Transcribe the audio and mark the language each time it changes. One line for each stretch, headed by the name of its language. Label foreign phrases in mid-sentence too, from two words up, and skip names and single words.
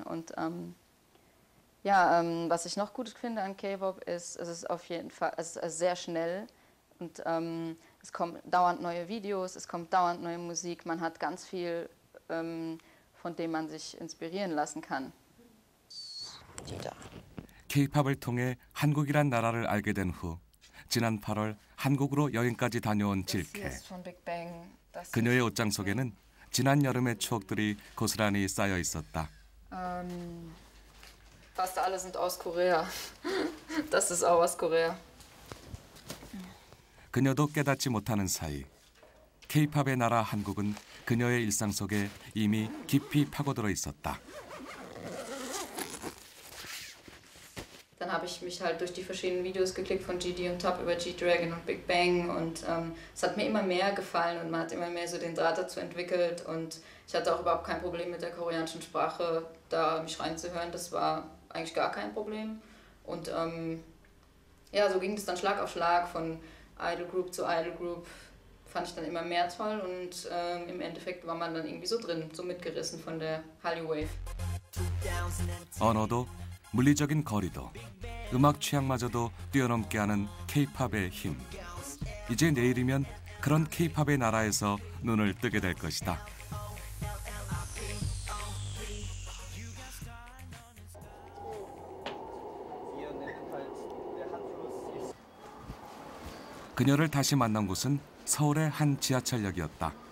German: Und was ich noch gut finde an K-Pop ist, es ist auf jeden Fall sehr schnell und es kommen dauernd neue Videos, es kommt dauernd neue Musik, man hat ganz viel, von dem man sich inspirieren lassen kann.
Korean: K-팝을 통해 한국이란 나라를 알게 된 후 지난 8월 한국으로 여행까지 다녀온 질케. 그녀의 옷장 속에는 지난 여름의 추억들이 고스란히 쌓여 있었다.
German: Fast alle sind aus Korea. Das ist auch aus Korea.
Korean: 그녀도 깨닫지 못하는 사이 K-팝의 나라 한국은 그녀의 일상 속에 이미 깊이 파고들어 있었다.
German: Dann habe ich mich halt durch die verschiedenen Videos geklickt von GD und Top über G-Dragon und Big Bang und es hat mir immer mehr gefallen und man hat immer mehr so den Draht dazu entwickelt und ich hatte auch überhaupt kein Problem mit der koreanischen Sprache, da mich reinzuhören, das war eigentlich gar kein Problem und so ging es dann Schlag auf Schlag von
English: Idol Group
German: zu
English: Idol Group,
German: fand ich dann immer mehr toll und im Endeffekt war man dann irgendwie so drin, so mitgerissen von der Hallyu Wave.
Korean: 언어도 물리적인 거리도 음악 취향마저도 뛰어넘게 하는 K-팝의 힘. 이제 내일이면 그런 K-팝의 나라에서 눈을 뜨게 될 것이다. 그녀를 다시 만난 곳은 서울의 한 지하철역이었다.